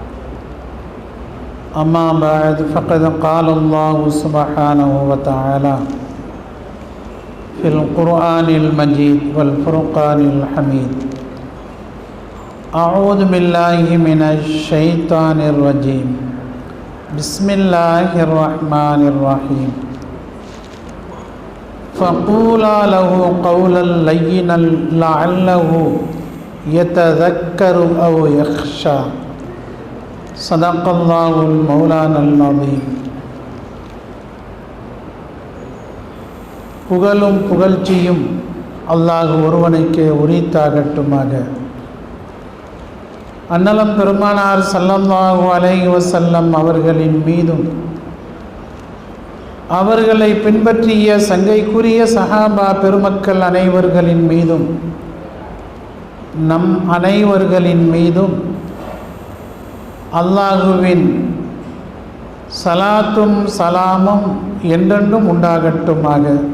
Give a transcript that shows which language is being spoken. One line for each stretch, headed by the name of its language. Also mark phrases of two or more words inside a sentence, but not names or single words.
Arabic: أما بعد فقد قال الله سبحانه وتعالى في القرآن المجيد والفرقان الحميد. أعوذ بالله من الشيطان الرجيم. بسم الله الرحمن الرحيم. فقولا له قولا لينا لعله يتذكر أو يخشى. صدق الله المولانا العظيم.
Tamil: புகழும் புகழ்ச்சியும் அல்லாஹ் ஒருவனுக்கே உரித்தாகட்டுமாக. அன்னலம் பெருமானார்
Arabic: صلى الله عليه وسلم
Tamil: அவர்களின் மீதும் அவர்களை பின்பற்றிய சங்கைக்குரிய சஹாபா பெருமக்கள் அனைவர்களின் மீதும் நம் அனைவர்களின் மீதும் அல்லாஹுவின் சலாத்தும் சலாமும் என்றென்றும் உண்டாகட்டுமாக.